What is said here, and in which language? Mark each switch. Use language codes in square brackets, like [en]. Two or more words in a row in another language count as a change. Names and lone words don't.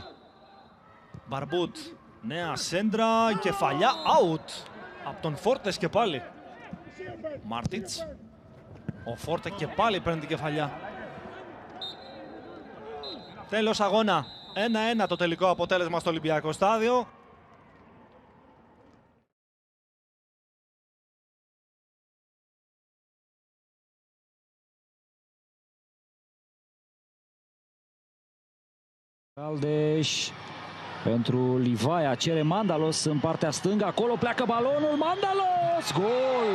[el] Μπαρμπούτ. Νέα σέντρα. Κεφαλιά. Out. Από τον Φόρτες και πάλι. Μάρτιτς. Ο Φόρτε και πάλι παίρνει την κεφαλιά. Τέλος αγώνα. 1-1 το τελικό αποτέλεσμα στο Ολυμπιακό Στάδιο. [ro] Aldeș pentru Livaia, cere Mandalos în partea stângă, acolo pleacă balonul, Mandalos, gol!